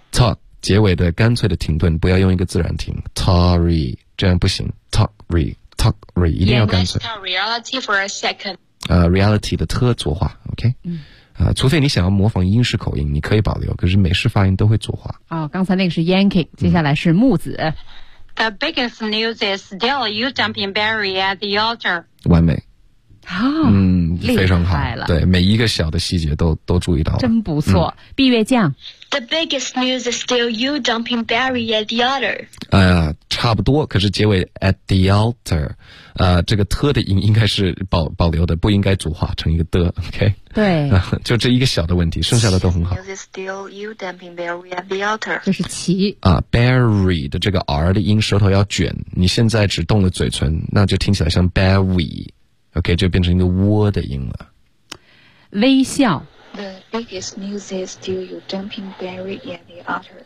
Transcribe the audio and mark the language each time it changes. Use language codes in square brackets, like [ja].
[zh] Talk 结尾的干脆的停顿不要用一个自然停 Talk 这样不行 Talk 一定要干脆 [en] Let's talk reality for a second [zh] Reality 的特浊化 OK、嗯、除非你想要模仿英式口音你可以保留可是美式发音都会浊化哦，刚才那个是 Yankee 接下来是木子、嗯 [en] The biggest news is still you dumping Barry at the altar. [zh] 完美。好、哦。嗯非常好。了对每一个小的细节都注意到了。真不错。闭月匠。 [en] The biggest news is still you dumping Barry at the altar. [zh] 差不多可是结尾 at the altar. 这个特的音应该是 保留的不应该组化成一个的 ,OK? 对。就这一个小的问题剩下的都很好。 [en] The biggest news is still you dumping Barry at the altar. [zh] 这是奇。 Barry 的这个 R 的音舌头要卷你现在只动了嘴唇那就听起来像 Barry。 OK, 就变成一个窝的音了。微笑。 [en] The biggest news is still you dumping Barry at the altar.